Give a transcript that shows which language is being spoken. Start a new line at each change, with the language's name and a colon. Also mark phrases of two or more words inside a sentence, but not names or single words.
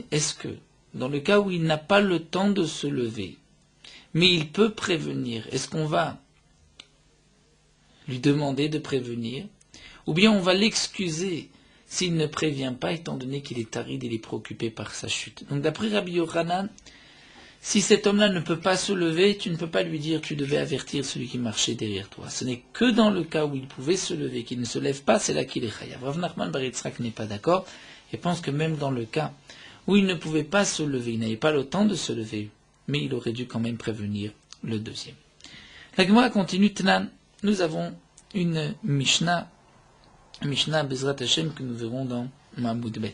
French: Est-ce que, dans le cas où il n'a pas le temps de se lever, mais il peut prévenir, est-ce qu'on va lui demander de prévenir, ou bien on va l'excuser s'il ne prévient pas, étant donné qu'il est aride et il est préoccupé par sa chute. Donc d'après Rabbi Yochanan, si cet homme-là ne peut pas se lever, tu ne peux pas lui dire tu devais avertir celui qui marchait derrière toi. Ce n'est que dans le cas où il pouvait se lever, qu'il ne se lève pas, c'est là qu'il est chayav. Rav Nachman bar Yitzhak n'est pas d'accord et pense que même dans le cas où il ne pouvait pas se lever, il n'avait pas le temps de se lever, mais il aurait dû quand même prévenir le deuxième. La Gemara continue, Tnan, nous avons une Mishnah
Hebrew: בעזרת השם
French: que nous verrons dans Mahmoud Bet.